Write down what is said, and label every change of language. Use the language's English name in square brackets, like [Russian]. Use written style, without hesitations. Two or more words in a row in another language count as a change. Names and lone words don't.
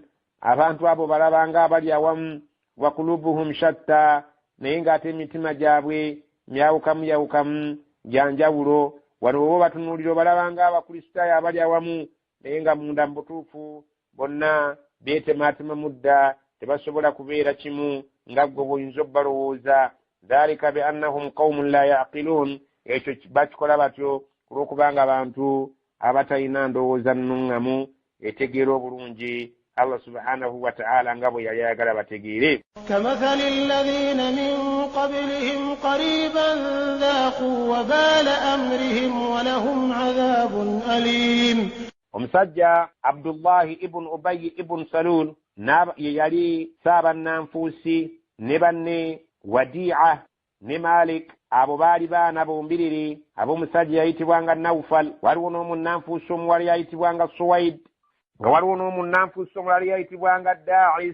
[Ganda] abantu abo balaba nga abali awamu [Arabic] وقلوبهم شتى [Ganda] naye ng'ate emitima gyabwe myawukamu gyanjawulo wano bo batunuulira obalaba nga abakristaayo abali awamu naye nga munda mu butuufu bonna beetemaatema mudda tebasobola kubeera kimu nga ggwe bw'oyinza obbalowooza [Arabic] ذلك بأنهم قوم لا يعقلون [Ganda] ekyo bakikola batyo olw'okubanga abantu abatalina ndowooza nnuŋŋamu etegeera obulungi [Arabic] الله سبحانه وتعالى [Ganda] nga bwe yali ayagala bategeere. [Arabic] كمثل الذين من قبلهم قريبا ذاقوا وبال أمرهم ولهم عذاب أليم. [Ganda] omusajja Abdullahi ibn Ubay ibn Salul yali saaba nanfuusi ne banne Wadi'a ne Malik, abo baali baana bombiriri ab'omusajja yayitibwanga Nawfal. Waliwo n'omunnanfuusi omuwala yayitibwanga Suwaid, nga waliwo n'omunnanfuusi omulala yayitibwanga Da'is.